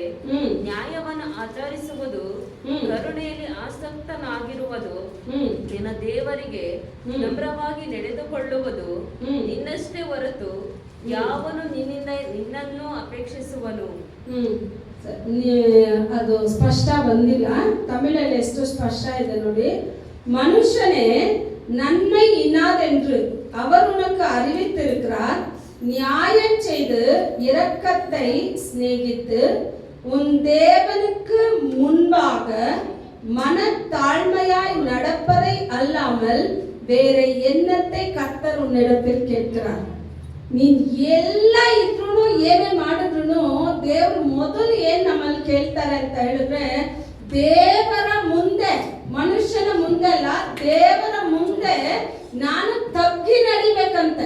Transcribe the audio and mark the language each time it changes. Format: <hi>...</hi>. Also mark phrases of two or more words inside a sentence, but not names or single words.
<kn>ನ್ಯಾಯವನ್ನು ಆಚರಿಸುವುದು, ಕರುಣೆಯಲ್ಲಿ ಆಸಕ್ತನಾಗಿರುವುದು, ನಿನ್ನ ದೇವರಿಗೆ ನಮ್ರವಾಗಿ ನಡೆದುಕೊಳ್ಳುವುದು ನಿನ್ನಷ್ಟೇ ಹೊರತು ಯಾವನು ನಿನ್ನನ್ನು ಅಪೇಕ್ಷಿಸುವನು. ಅದು ಸ್ಪಷ್ಟ ಬಂದಿಲ್ಲ, ತಮಿಳಲ್ಲಿ ಎಷ್ಟು ಸ್ಪಷ್ಟ ಇದೆ ನೋಡಿ.</kn> <ta>மனுஷனே நன்மை இன்னாதென்று அவர் உனக்கு அறிவித்திருக்கிறார். நியாயம் செய்து இரக்கத்தை சிநேகித்து உன் தேவனுக்கு முன்பாக மனத்தாழ்மையாய் நடப்பதை அல்லாமல் வேறே என்னத்தை கர்த்தரு உன்னிடத்தில் கேள்தார.</ta> <kn>ನೀನ್ ಎಲ್ಲ ಇದ್ರೂ ಏನೇ ಮಾಡಿದ್ರು ದೇವ್ರು ಮೊದಲು ಏನ್ ನಮ್ಮಲ್ಲಿ ಕೇಳ್ತಾರೆ ಅಂತ ಹೇಳಿದ್ರೆ, ದೇವರ ಮುಂದೆ, ಮನುಷ್ಯನ ಮುಂದೆ ಅಲ್ಲ, ದೇವರ ಮುಂದೆ ನಾನು ತಗ್ಗಿ ನಡಿಬೇಕಂತೆ.</kn>